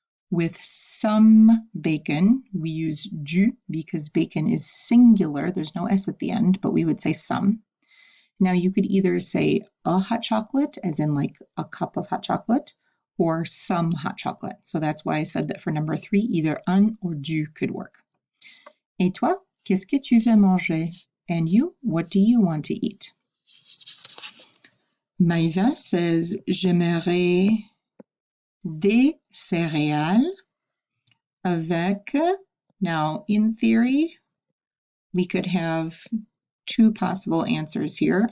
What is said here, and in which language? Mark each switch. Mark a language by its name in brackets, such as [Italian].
[English] With some bacon, we use du because bacon is singular, there's no S at the end, but we would say some. Now you could either say a hot chocolate, as in like a cup of hot chocolate, or some hot chocolate. So that's why I said that for number 3, either un or du could work. [French] Et toi, qu'est-ce que tu veux manger? [English] And you, what do you want to eat? Maïva says, [French] j'aimerais des céréales avec, [English] now in theory, we could have 2 possible answers here.